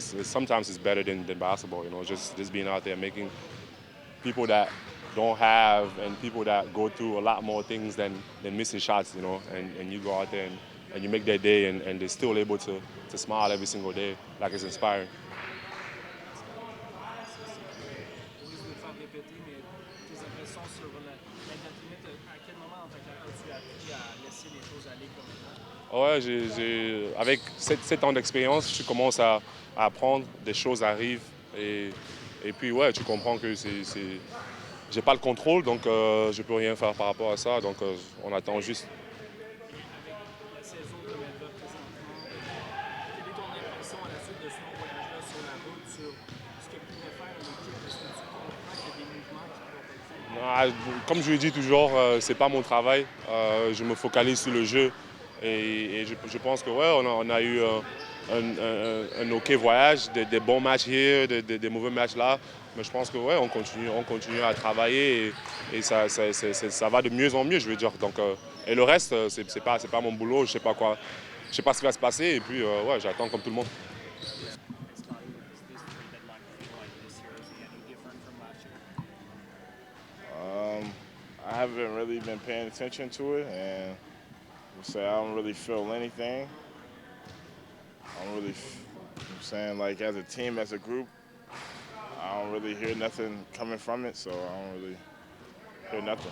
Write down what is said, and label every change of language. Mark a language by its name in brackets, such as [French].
[English] Sometimes it's better than basketball. Just being out there making people that don't have and people that go through a lot more things than missing shots. And you go out there and you make their day and they're still able to smile every single day. Like it's inspiring. [French] Louise veut te faire répéter, mais tes impressions sur la date limite, à quel moment dans ta carrière tu as appris à laisser les choses aller comme elles vont? Ouais, avec 7 ans d'expérience, tu commences à apprendre, des choses arrivent et puis ouais, tu comprends que j'ai pas le contrôle, donc je peux rien faire par rapport à ça, donc on attend juste. Et avec la saison comme elle va présentement, quelle est ton impression à la suite de ce long voyage-là sur la route, sur ce que pourrait faire une équipe? Est-ce que tu comprends qu'il y a des mouvements qui pourraient être faits? Ah, comme je le dis toujours, c'est pas mon travail. Je me focalise sur le jeu et je pense que ouais, on a eu un ok voyage, des bons matchs [English] here, [French] des mauvais matchs là. Mais je pense que ouais, on continue à travailler et ça va de mieux en mieux, je veux dire. Donc, et le reste, c'est pas mon boulot, je sais pas ce qui va se passer et puis ouais, j'attends comme tout le monde. [English] Scottie, does this trade deadline feel like this year is any different from last year? I haven't really been paying attention to it, and I would say I don't really feel anything. I don't really, I'm saying like as a team, as a group, I don't really hear nothing coming from it, so I don't really hear nothing.